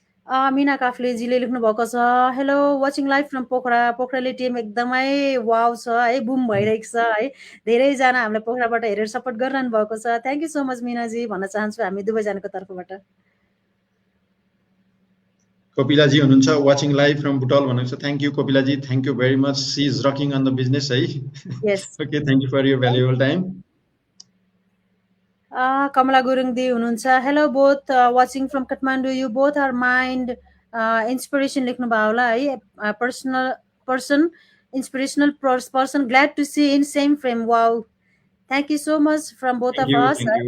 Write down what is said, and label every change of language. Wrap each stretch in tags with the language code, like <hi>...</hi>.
<ne>मिना काफ्लेजीले लेख्नु भएको छ,</ne> <en>hello watching live from Pokhara,</en> <ne>पोखराले team एकदमै वाउ छ है, बुम भइरहेको छ है, धेरैजना हामीलाई पोखराबाट हेरेर सपोर्ट गरिरहनु भएको छ।</ne> <en>thank you so much</en> <ne>मिनाजी भन्न चाहन्छु हामी दुवैजनाको तर्फबाट। Kopilaji हुनुहुन्छ</ne> <en>watching live from</en> <ne>बुटल भनेको छ।</ne> <en>Thank you कोपिलाजी, thank you very much, C is rocking on the business है। यस okay, thank you for your valuable time.</en> <ne>Kamala Gurung दी हुनुहुन्छ,</ne> <en>hello both watching from Kathmandu, you both are mind inspiration</en> <ne>लेख्नु भयो होला है,</ne> <en>Person inspirational person, glad to see in same frame, wow, thank you so much from both of us.</en>